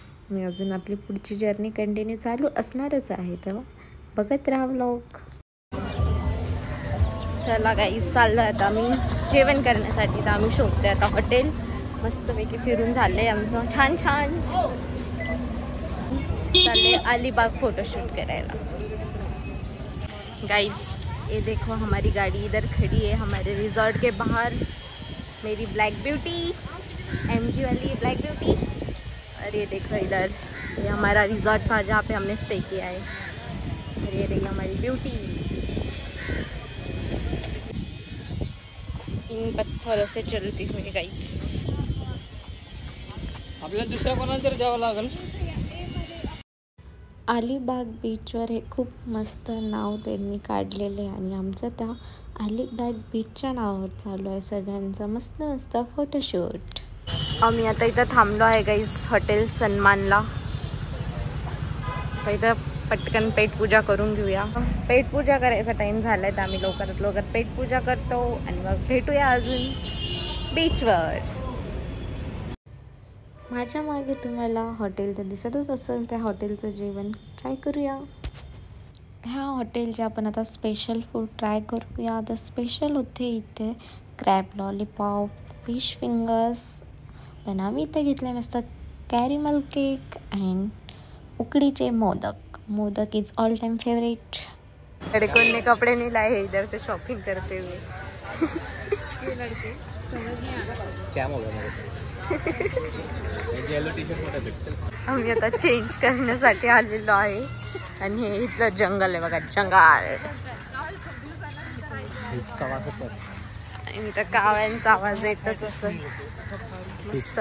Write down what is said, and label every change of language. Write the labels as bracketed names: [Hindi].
[Marathi] मी अजून आपली पुढची जर्नी कंटिन्यू चालू असणारच आहे तर बघत राहा व्लॉग. चला गाईस चाललो आता आम्ही जेवण करण्यासाठी. तर आम्ही शोधतोय आता हॉटेल. मस्तपैकी फिरून झालंय आमचं छान छान. चालले अलिबाग फोटोशूट करायला. [Hindi] गाइस ये देखो हमारी गाड़ी इधर खड़ी है हमारे रिजॉर्ट के बाहर. मेरी ब्लैक ब्यूटी MG वाली ब्लैक ब्यूटी. और ये देखो इधर ये हमारा रिजॉर्ट था जहाँ पे हमने स्टे किया है. और ये देखो हमारी ब्यूटी इन पत्थरों से चलती हुई. [English] guys [Marathi] आपल्याला दुसऱ्या कोणाला तरी द्यावं लागेल. अलिबाग बीचवर हे खूप मस्त नाव त्यांनी काढलेले आणि आमचं त्या अलिबाग बीचच्या नावावर चालू आहे सगळ्यांचा मस्त मस्त फोटोशूट. आम्ही आता इथं थांबलो आहे गाईज हॉटेल सन्मानला. तर इथं पटकन पेटपूजा करून घेऊया. पेटपूजा करायचा टाईम झाला आहे तर आम्ही लवकरात लवकर पेटपूजा करतो आणि मग भेटूया अजून बीचवर. माझ्या मागे तुम्हाला हॉटेल तर दिसतच असेल. त्या हॉटेलचं जेवण ट्राय करूया. ह्या हॉटेलचे आपण आता स्पेशल फूड ट्राय करूया. तर स्पेशल होते इथे क्रॅब लॉलीपॉप, फिश फिंगर्स. पण आम्ही इथे घेतले मस्त कॅरिमल केक अँड उकडीचे modak. [English] Modak is all time favourite. [Hindi] लड़कों ने कपड़े नहीं लाए हैं इधर से शॉपिंग करते हुए. ये लड़के समझ नहीं आ रहा. क्या होगा [Marathi] येलो टी शर्ट मध्ये भेटतील. आम्ही आता चेंज करण्यासाठी आलेलो आहे आणि हे इथलं जंगल आहे बघा जंगल. आणि इथं कावळ्यांचा आवाज येतच असं मस्त